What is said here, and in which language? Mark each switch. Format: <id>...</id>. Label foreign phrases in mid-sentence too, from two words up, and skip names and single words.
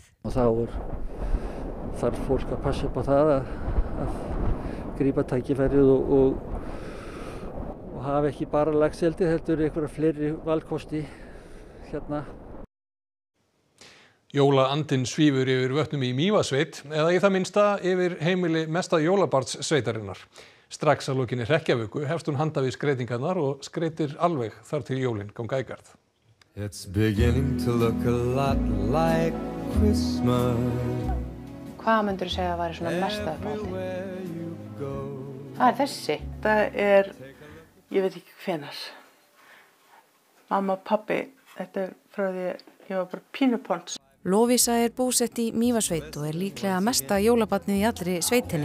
<is>Og þá þarf fólk að passa upp á það að grípa tækifærið og hafa ekki bara laxeldi, heldur einhverja fleiri valkosti hérna. Jólaandinn svífur yfir vötnum í Mývatnssveit eða í það minnsta yfir heimili mesta jólabarnssveitarinnar. Strax að lokinni hrekkjavöku hefst hún handa við skreytingarnar og skreytir alveg þar til jólin ganga í garð.</is> <en>It's beginning to look a lot like Christmas.</en> <is>Hvað myndirðu segja að væri svona mesta uppáhaldi? Það er þessi. Það ég veit ekki hvenær. Mamma og pabbi, þetta frá því ég var bara pínupons. Lovísa er búsett í Mývatnssveit og er líklega mesta jólabarnið í allri sveitinni.</is>